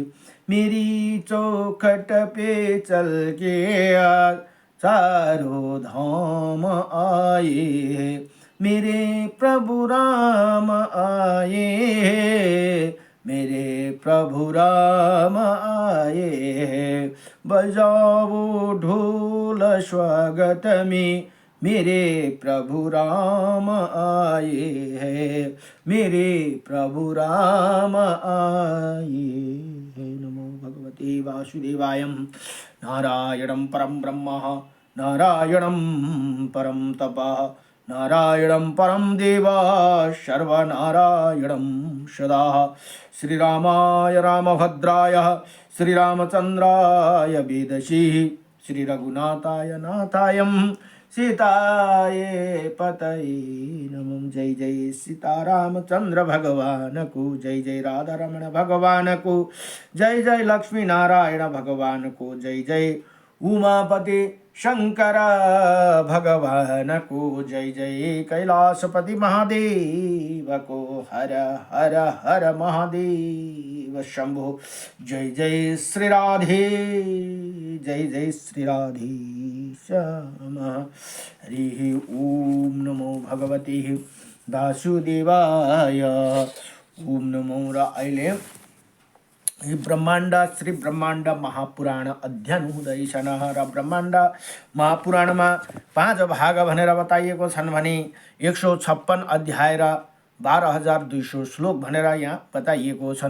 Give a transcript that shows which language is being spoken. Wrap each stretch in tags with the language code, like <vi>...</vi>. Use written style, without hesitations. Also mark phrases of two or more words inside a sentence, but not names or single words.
<hi>मेरी चौखट पे चल के चारों धाम आए, मेरे प्रभु राम आए, मेरे प्रभु राम आए। बजाओ ढोल स्वागत में मेरे प्रभु राम आए हैं, मेरे प्रभु राम आए हैं।</hi> <sa>नमो भगवते वासुदेवाय। नारायणं परं ब्रह्म, नारायणं परं तपः, नारायणं परं देवा, सर्वनारायणं सदा। श्रीरामाय रामभद्राय, श्रीरामचन्द्राय वेदसी, श्रीरघुनाथाय नाथायं सीताये पतये नमः।</sa> <hi>जय जय सीतारामचंद्र भगवान को, जय जय राधा रमण भगवान को, जय जय लक्ष्मी नारायण भगवान को, जय जय उमापति शंकर भगवान को, जय जय कैलाशपति महादेव को, हर हर हर महादेव शंभो। जय जय श्री राधे, जय जय श्री राधे श्याम।</hi> <sa>हरि ओम नमो भगवते वासुदेवाय। ओम नमो र।</sa> <ne>अहिले ब्रह्माण्ड श्री ब्रह्माण्ड महापुराण अध्ययन हुँदैछन् र ब्रह्माण्ड महापुराणमा 5 भाग भनेर बताइएको छन् भने 156 अध्याय र 12,200 श्लोक भनेर यहाँ बताइएको छन्।</ne>